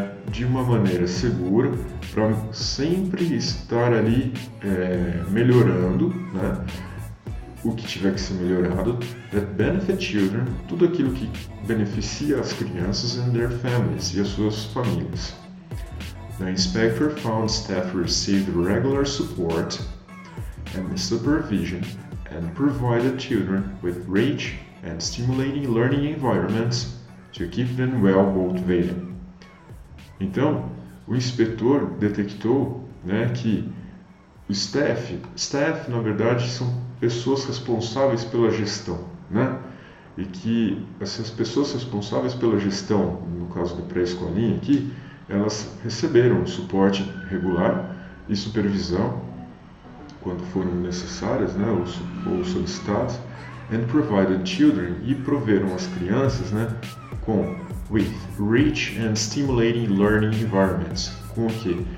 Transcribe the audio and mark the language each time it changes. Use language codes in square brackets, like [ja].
[pt] de uma maneira segura, para sempre estar ali melhorando, né, o que tiver que ser melhorado, [en] that benefit children, [pt] tudo aquilo que beneficia as crianças [en] and their families [pt] e as suas famílias. [en] The inspector found staff received regular support and supervision and provided children with rich and stimulating learning environments to keep them well motivated. [pt] Então, o inspetor detectou, né, que o staff na verdade são pessoas responsáveis pela gestão, né? E que essas pessoas responsáveis pela gestão, no caso da pré-escolinha aqui, elas receberam suporte regular e supervisão quando foram necessárias, né, ou solicitadas, [en] and provided children, [pt] e proveram as crianças, né, [en] with rich and stimulating learning environments, [pt] com o quê?